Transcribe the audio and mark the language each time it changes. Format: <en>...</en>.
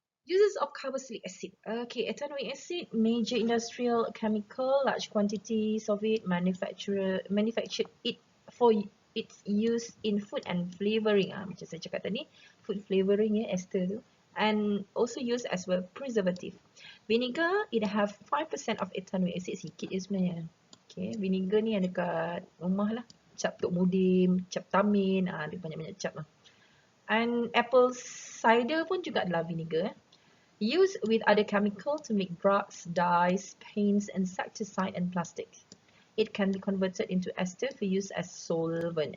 <en>Uses of carboxylic acid. Okay, ethanoic acid, major industrial chemical, large quantities of it, manufactured it for its use in food and flavouring.</en> <ms>Macam saya cakap tadi, food flavouring ya, ester tu.</ms> <en>And also used as well preservative. Vinegar, it have 5% of ethanoic acid,</en> <ms>sikit je sebenarnya. Okay, vinegar ni yang dekat rumah lah. Cap Tok Mudim, cap Tamin, dia banyak-banyak cap lah.</ms> <en>And apple cider</en> <ms>pun juga adalah</ms> <en>vinegar. Used with other chemicals to make drugs, dyes, paints, insecticide and plastic. It can be converted into ester for use as solvent.</en>